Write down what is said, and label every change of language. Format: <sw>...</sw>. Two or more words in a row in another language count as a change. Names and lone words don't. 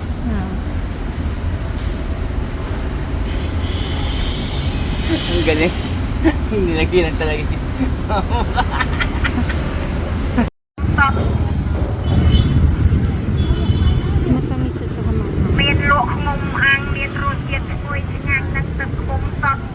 <tl>Ah. Ang galing. Nilagyan talaga. Matamis at saka mama.</tl> <km>មានលក់ខ្មុំអាំងមានរសជាតិឈ្ងុយឆ្ងាញ់និងទឹកខ្មុំសត់</km>